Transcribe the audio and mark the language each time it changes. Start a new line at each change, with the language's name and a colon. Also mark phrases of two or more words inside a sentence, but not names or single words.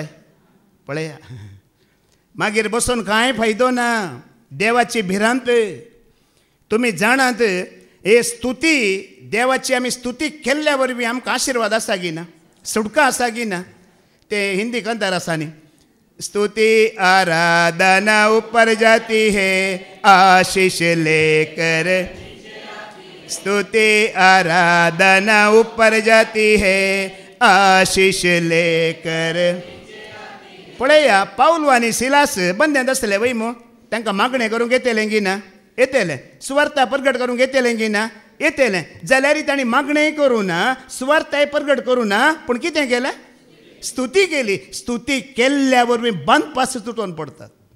Konkani: पळया, मागीर बसून कांय फायदो ना. देवाची भिरांत तुमी जाणात, हे स्तुती देवाची आमी स्तुती केल्ल्या वरवीं आमकां आशिर्वाद आसा की ना, सुटका आसा की ना. ते हिंदी कंतार आसा न्ही,
Hindi: स्तुति आराधना ऊपर जाती है आशीष लेकर, स्तुति आराधना ऊपर जाती है आशीष लेकर.
Konkani: पळया, पाऊल आनी सिलास बंद्यांत आसले वय मू, तांकां मागणें करूंक येतलें की ना? येतलें. सुवार्ता प्रगट करूंक येतलें की ना? येतलें. जाल्यार तांणी मागणेंय करूं ना, सुवार्ताय प्रगट करूं ना, पूण कितें केलें? स्तुती केली. स्तुती केल्ल्या वरवीं बंद पास तुटून पडटात.